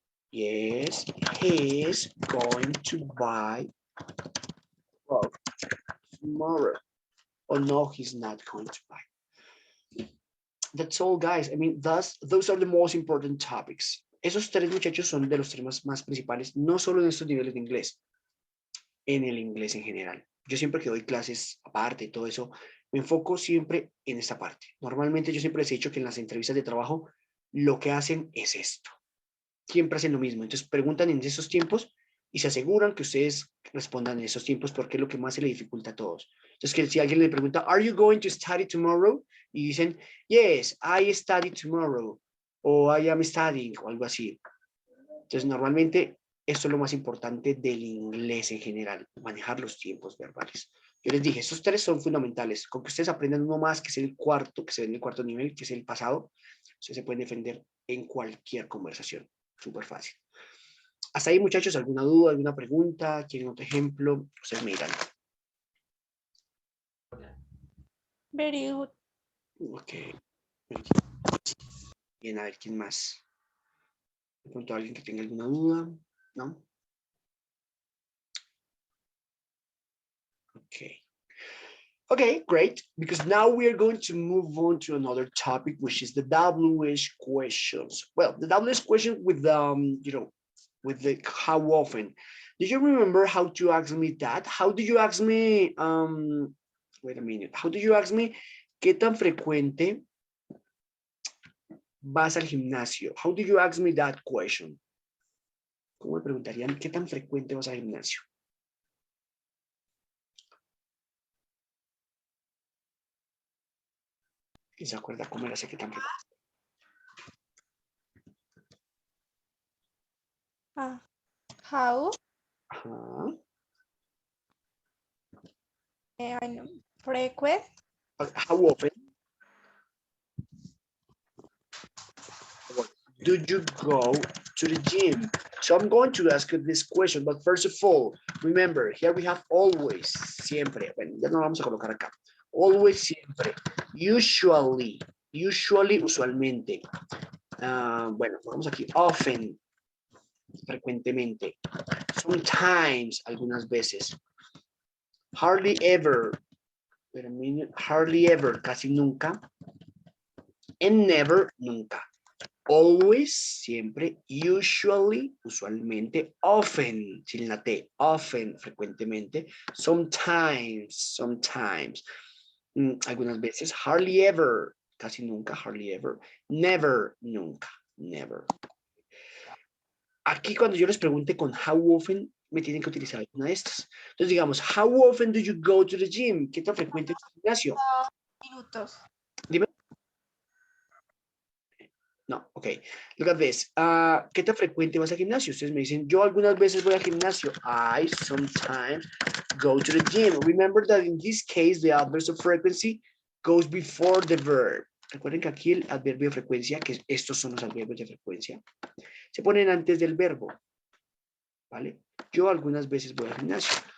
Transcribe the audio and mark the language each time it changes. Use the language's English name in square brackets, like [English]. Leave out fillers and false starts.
[English] Yes, he is going to buy clothes tomorrow. Oh no, he's not going to buy. That's all, guys. I mean, those are the most important topics. [Spanish] Esos tres, muchachos, son de los temas más principales, no solo en estos niveles de inglés, en el inglés en general. Yo siempre que doy clases aparte y todo eso, me enfoco siempre en esta parte. Normalmente yo siempre les he dicho que en las entrevistas de trabajo lo que hacen es esto. Siempre hacen lo mismo. Entonces preguntan en esos tiempos y se aseguran que ustedes respondan en esos tiempos porque es lo que más se le dificulta a todos. Entonces, que si alguien le pregunta, [English] ¿Are you going to study tomorrow? [Spanish] Y dicen, [English] yes, I study tomorrow. [Spanish] O [English] I am studying, [Spanish] o algo así. Entonces, normalmente esto es lo más importante del inglés en general, manejar los tiempos verbales. Yo les dije, estos tres son fundamentales. Con que ustedes aprendan uno más, que es el cuarto, que se ve en el cuarto nivel, que es el pasado, ustedes se pueden defender en cualquier conversación. Súper fácil. Hasta ahí, muchachos, ¿alguna duda, alguna pregunta? ¿Quieren otro ejemplo? Ustedes me dirán. [English] Very good. Ok. [Spanish] Bien, a ver, ¿quién más? De pronto alguien que tenga alguna duda, ¿no? [English] Okay. Okay, great. Because now we are going to move on to another topic, which is the WH questions. Well, the WH question with with the how often. Do you remember how to ask me that? How do you ask me? Wait a minute. How do you ask me? [Spanish] ¿Qué tan frecuente vas al gimnasio? [English] How do you ask me that question? [Spanish] ¿Cómo me preguntarían qué tan frecuente vas al gimnasio? ¿Quién se acuerda cómo era ese qué tan frecuente? [English] How? Ajá. I know. Frequent. How often do you go to the gym? So I'm going to ask you this question, but first of all, remember, here we have always, siempre. [Spanish] Bueno, ya no lo vamos a colocar acá. [English] Always, siempre. Usually, usualmente. [Spanish] Bueno, vamos aquí. Often, frecuentemente. Sometimes, algunas veces. [English] Hardly ever. Wait a minute. Hardly ever, casi nunca. And never, nunca. Always, siempre. [Spanish] Usually, usualmente. Often, sin la T. Often, frecuentemente. Sometimes. Algunas veces. [English] Hardly ever, casi nunca. Hardly ever. Never, nunca. Never. [Spanish] Aquí cuando yo les pregunte con how often, me tienen que utilizar alguna de estas. Entonces digamos, [English] how often do you go to the gym? [Spanish] ¿Qué tan frecuente es el gimnasio? Minutos. Dime. [English] No, ok. Look at this. [Spanish] ¿Qué tan frecuente vas al gimnasio? Ustedes me dicen, yo algunas veces voy al gimnasio. [English] I sometimes go to the gym. Remember that in this case, the adverb of frequency goes before the verb. [Spanish] Recuerden que aquí el adverbio de frecuencia, que estos son los adverbios de frecuencia, se ponen antes del verbo. ¿Vale? Yo algunas veces voy al gimnasio.